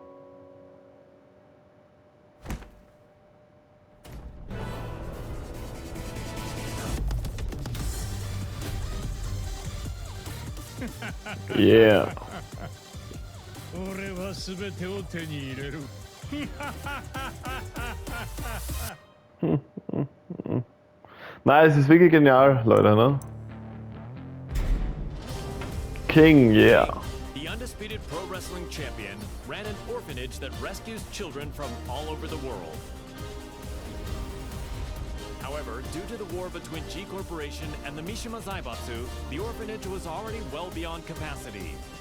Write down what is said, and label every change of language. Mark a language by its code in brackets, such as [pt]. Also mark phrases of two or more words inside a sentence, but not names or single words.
[en] Yeah. [ja] 俺は全てを手に入れる。 [de] Nein, es ist wirklich genial, Leute, ne? [en] King, yeah. The undisputed pro wrestling champion ran an orphanage that rescues children from all over the world. However, due to the war between G Corporation and the Mishima Zaibatsu, the orphanage was already well beyond capacity.